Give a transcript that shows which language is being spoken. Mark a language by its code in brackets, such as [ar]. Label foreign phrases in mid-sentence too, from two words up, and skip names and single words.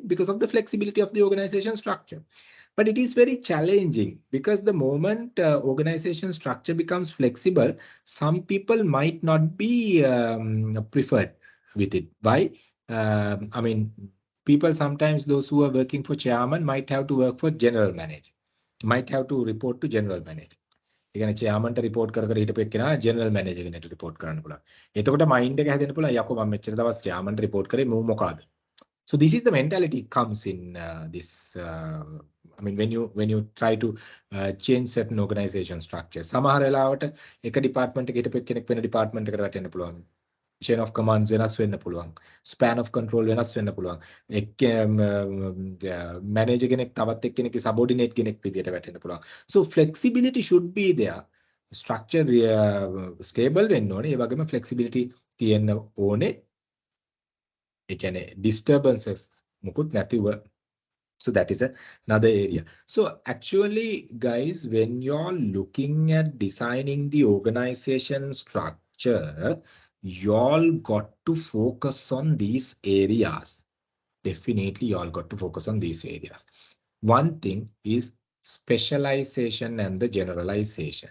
[en] Because of the flexibility of the organization structure. But it is very challenging because the moment organization structure becomes flexible, some people might not be preferred with it. Why? I mean, people sometimes, those who are working for chairman might have to work for general manager, might have to report to general manager. [si] ඒ කියන්නේ chairmanට report කර හිටපු එක්කෙනා [en] general manager [si] කෙනෙක්ට report කරන්න පුළුවන්. එතකොට mind එක හැදෙන්න පුළුවන්. යකෝ මම මෙච්චර දවස් chairmanට report කරේ මූ මොකಾದ? [en] So this is the mentality comes in this. I mean, when you try to change certain organization structure. [si] සමහර වෙලාවට එක department එකකට හිටපු කෙනෙක් වෙන department එකකට වැටෙන්න පුළුවන්. [en] Chain of commands [si] වෙනස් වෙන්න පුළුවන්. [en] Span of control [si] වෙනස් වෙන්න පුළුවන්. Manager කෙනෙක් තවත් එක්කෙනෙක්ගේ subordinate කෙනෙක් විදියට වැටෙන්න පුළුවන්. [en] So flexibility should be there. Structure stable [si] වෙන්න ඕනේ. ඒ වගේම flexibility තියෙන්න ඕනේ. ඒ කියන්නේ disturbances මුකුත් නැතිව. [en] So that is another area. So actually, guys, when you're looking at designing the organization structure, y'all got to focus on these areas. Definitely, y'all got to focus on these areas. One thing is specialization and the generalization.